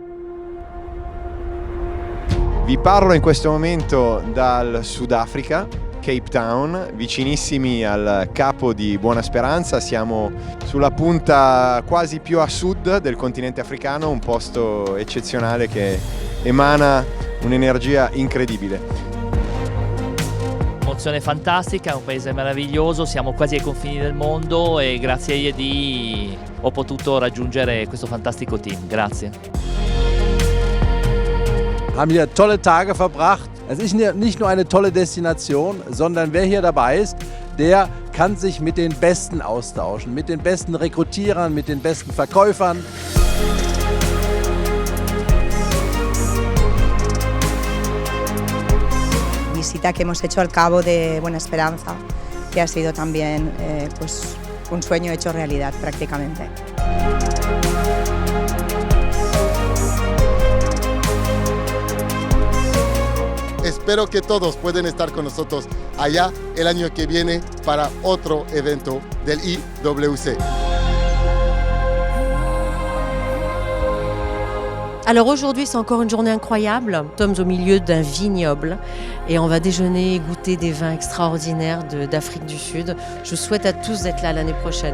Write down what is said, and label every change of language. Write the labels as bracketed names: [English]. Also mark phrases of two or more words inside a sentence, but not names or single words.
[Italian] Vi parlo in questo momento dal Sudafrica, Cape Town, vicinissimi al capo di Buona Speranza, siamo sulla punta quasi più a sud del continente africano, un posto eccezionale che emana un'energia incredibile. Emozione fantastica, è un paese meraviglioso, siamo quasi ai confini del mondo e grazie a IED ho potuto raggiungere questo fantastico team. Grazie. [German] Haben hier tolle Tage verbracht. Es ist nicht nur eine tolle Destination, sondern wer hier dabei ist, der kann sich mit den Besten austauschen, mit den besten Rekrutierern, mit den besten Verkäufern. [Spanish] Visita que hemos hecho al Cabo de Buena Esperanza, que ha sido también pues un sueño hecho realidad prácticamente. Espero que todos puedan estar con nosotros allá el año que viene para otro evento del IWC. [French] Alors aujourd'hui, c'est encore une journée incroyable. Nous sommes au milieu d'un vignoble et on va déjeuner et goûter des vins extraordinaires d'Afrique du Sud. Je vous souhaite à tous d'être là l'année prochaine.